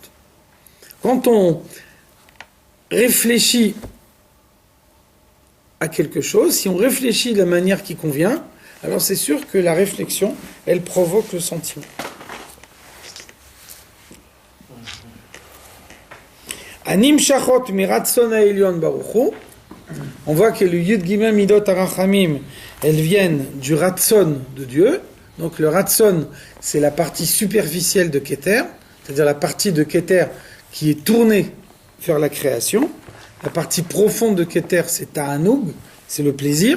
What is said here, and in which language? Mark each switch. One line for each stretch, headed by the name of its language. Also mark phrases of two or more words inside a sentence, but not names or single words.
French: Quand on réfléchit à quelque chose, si on réfléchit de la manière qui convient, alors c'est sûr que la réflexion, elle provoque le sentiment.
Hebrew: Anim shachot miratson ha'elyon baruchu.
French: On voit que le
Hebrew: Yud Gimel Midot Arachamim,
French: elles viennent du Ratson de Dieu. Donc le Ratson, c'est la partie superficielle de Keter, c'est-à-dire la partie de Keter qui est tournée vers la création. La partie profonde de Keter, c'est Ta'anoug, c'est le plaisir.